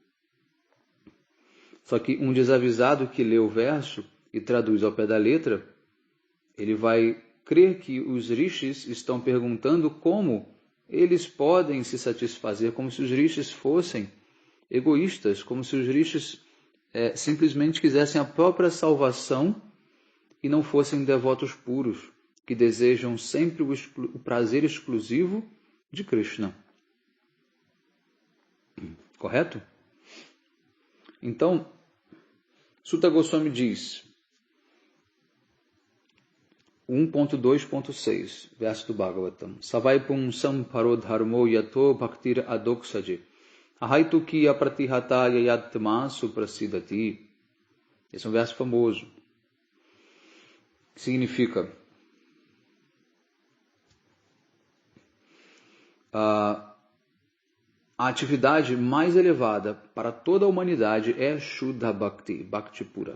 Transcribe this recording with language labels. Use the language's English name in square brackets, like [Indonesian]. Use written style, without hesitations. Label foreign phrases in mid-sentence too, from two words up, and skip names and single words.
[Portuguese] Só que um desavisado que lê o verso e traduz ao pé da letra, ele vai crer que os rishis estão perguntando como eles podem se satisfazer, como se os rishis fossem egoístas, como se os rishis simplesmente quisessem a própria salvação e não fossem devotos puros, que desejam sempre o prazer exclusivo de Krishna. Correto? Então, Sutta Goswami diz, 1.2.6, verso do Bhagavatam, [Sanskrit] स वै पुंसां परो धर्मो यतो भक्तिरधोक्षजे अहैतुकी अप्रतिहता ययात्मा सुप्रसीदति. [Portuguese] Esse é um verso famoso. Que significa a atividade mais elevada para toda a humanidade é [Sanskrit] शुद्ध भक्ति, [Portuguese] Bhakti pura.